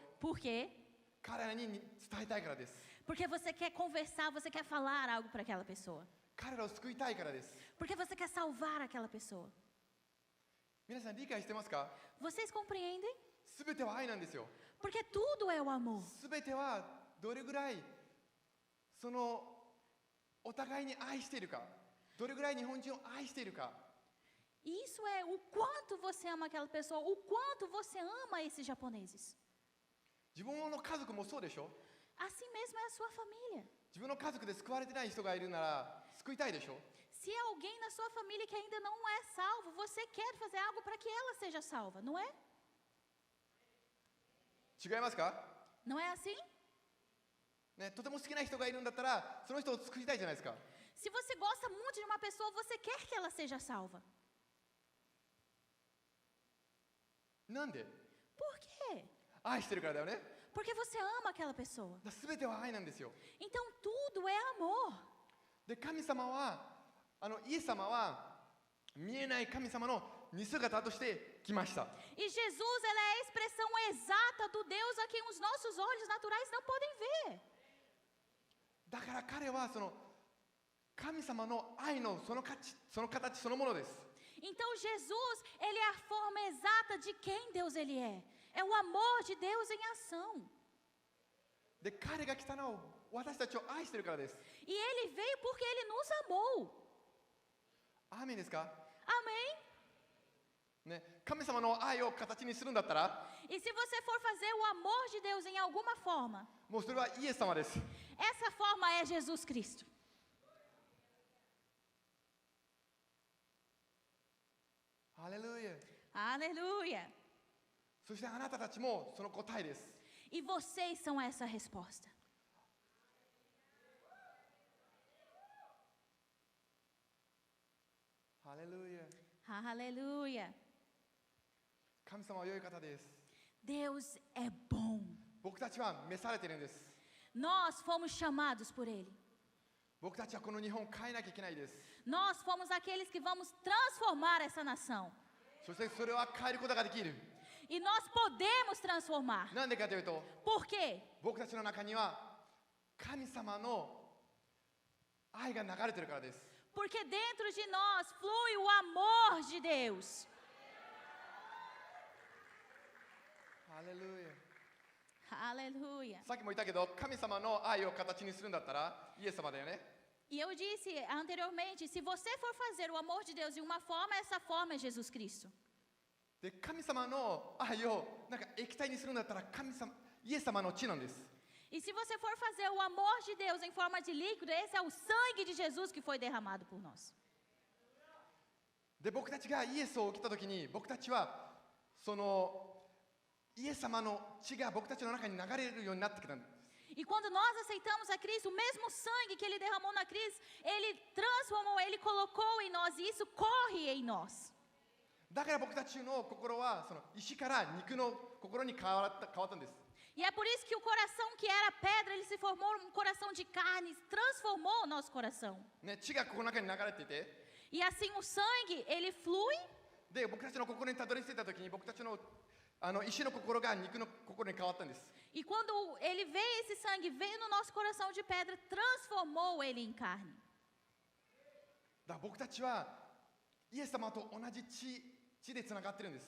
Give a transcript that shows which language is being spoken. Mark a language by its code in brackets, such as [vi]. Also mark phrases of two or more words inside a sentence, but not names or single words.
[pt] Por quê? [ja] 彼らに伝えたいからです。 [pt] Porque você quer conversar, você quer falar algo para aquela pessoa. [ja] 彼らを救いたいからです。 [pt] Porque você quer salvar aquela pessoa. [ja] 皆さん理解してますか？ [pt] Vocês compreendem? [ja] 全ては愛なんですよ。 [pt] Porque tudo é o amor. [ja] 全てはどれぐらいそのお互いに愛しているか、どれぐらい日本人を愛しているか。 [pt] Isso é o quanto você ama aquela pessoa, o quanto você ama esses japoneses. [ja] 自分の家族もそうでしょ？ [pt] Assim mesmo é a sua família. [ja] 自分の家族で救われてない人がいるなら救いたいでしょ？ [pt] Se alguém na sua família que ainda não é salvo, você quer fazer algo para que ela seja salva, não é? [ja] 違いますか？ [pt] Não é assim? [ja] ね、とても好きな人がいるんだったらその人を救いたいじゃないですか。 [pt] Se você gosta muito de uma pessoa, você quer que ela seja salva. [ja] なんで？ [pt] Por quê? [ja] 愛してるからだよね。 [pt] Porque você ama aquela pessoa. [ja] 全ては愛なんですよ。 [pt] Então tudo é amor. [ja] で、神様はイエス様は見えない神様の似姿として来ました。 [pt] E Jesus, ela é a expressão exata do Deus a quem os nossos olhos naturais não podem ver. [ja] だから彼はその神様の愛のその形そのものです。 [pt] Então Jesus, ele é a forma exata de quem Deus ele é. É o amor de Deus em ação. [ja] で、彼が来たのを私たちを愛してるからです。 [pt] E ele veio porque ele nos amou. [ja] アーメンですか？ [pt] Amém? [ja] ね、神様の愛を形にするんだったら、 [pt] E se você for fazer o amor de Deus em alguma forma, [ja] もうそれはイエス様です。 [pt] essa forma é Jesus Cristo. [ja] ハレルヤ。 [pt] Aleluia. [ja] そしてあなたたちもその答えです。 [pt] E vocês são essa resposta. [ja] ハレルヤ。 [pt] Aleluia. [ja] 神様は良い方です。 [pt] Deus é bom. [ja] 僕たちは召されているんです。 [pt] Nós fomos chamados por ele. [ja] 僕たちはこの日本を変えなきゃいけないです。 [pt] Nós fomos aqueles que vamos transformar essa nação. [ja] そしてそれは変えることができる。 [pt] E nós podemos transformar. [ja] なんでかというと、 [pt] Por quê? [ja] 僕たちの中には神様の愛が流れてるからです。 [pt] Porque dentro de nós flui o amor de Deus. [ja] ハレルヤ。 [pt] Aleluia. [ja] さっきも言ったけど、神様の愛を形にするんだったらイエス様だよね。 [pt] E eu disse anteriormente, se você for fazer o amor de Deus de uma forma, essa forma é Jesus Cristo. [ja] で、神様の愛をなんか液体にするんだったらイエス様の血なんです。 [pt] E se você for fazer o amor de Deus em forma de líquido, esse é o sangue de Jesus que foi derramado por nós. [ja] で、僕たちがイエスを受けたときに、僕たちはそのイエス様の血が僕たちの中に流れるようになってきたんです。 [pt] E quando nós aceitamos a Cristo, o mesmo sangue que ele derramou na cruz, ele transformou, ele colocou em nós, e isso corre em nós. [ja] だから僕たちの心はその石から肉の心に変わったんです。 [pt] E é por isso que o coração que era pedra, ele se formou um coração de carne, transformou o nosso coração. [ja] ね、血がここの中に流れていて、 [pt] E assim o sangue, ele flui. [ja] で僕たちの心にたどり着いた時に僕たちの石の心が肉の心に変わったんです。 [pt] E quando ele veio, esse sangue veio no nosso coração de pedra, transformou ele em carne. [ja] だから僕たちはイエス様と同じ血でつながってるんです。